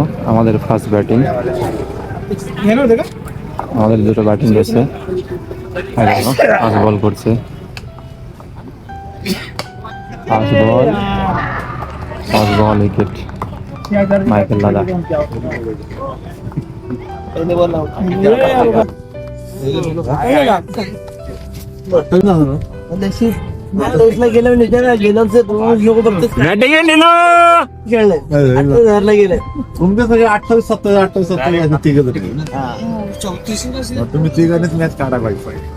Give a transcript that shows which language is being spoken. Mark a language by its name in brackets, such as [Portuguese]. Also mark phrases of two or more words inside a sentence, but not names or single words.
[Bangla] আমাদের ফার্স্ট ব্যাটিং, আমাদের 2টো ব্যাটিং রয়েছে। ফার্স্ট বল করছে, ফার্স্ট বল উইকেট মাইকেল দাদা। [Marathi] गेले तुमचे सगळे 28-27 तिघ जरी तुम्ही तिघांनीच मॅच काढा पाहिजे।